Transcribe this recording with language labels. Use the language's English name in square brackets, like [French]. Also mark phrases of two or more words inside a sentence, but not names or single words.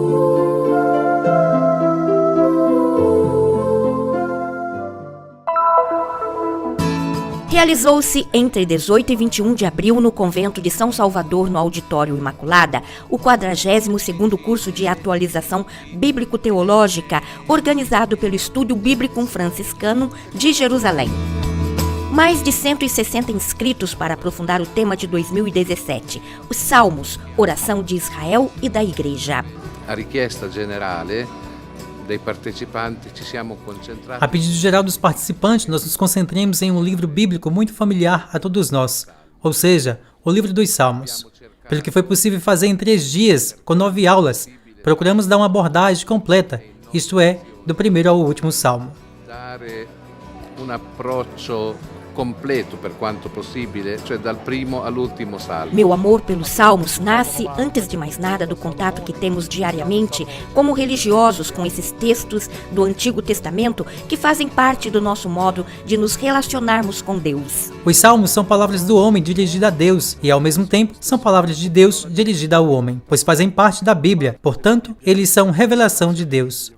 [Portuguese] Realizou-se entre 18 e 21 de abril no convento de São Salvador, no Auditório Imaculada, o 42º curso de atualização bíblico-teológica organizado pelo Estúdio Bíblico Franciscano de Jerusalém. Mais de 160 inscritos para aprofundar o tema de 2017, os Salmos, oração de Israel e da Igreja. [Italian] A richiesta generale dei partecipanti ci siamo concentrati. [Portuguese] A pedido geral dos participantes, nós nos concentramos em um livro bíblico muito familiar a todos nós, ou seja, o livro dos Salmos. Pelo que foi possível fazer em 3 dias, com 9 aulas, procuramos dar uma abordagem completa, isto é, do primeiro ao último Salmo. [Italian] Dare un approccio completo per quanto possibile, cioè dal primo all'ultimo salmo. [Portuguese] Meu amor pelos Salmos nasce, antes de mais nada, do contato que temos diariamente como religiosos com esses textos do Antigo Testamento que fazem parte do nosso modo de nos relacionarmos com Deus. Os Salmos são palavras do homem dirigidas a Deus e, ao mesmo tempo, são palavras de Deus dirigidas ao homem, pois fazem parte da Bíblia, portanto, eles são revelação de Deus.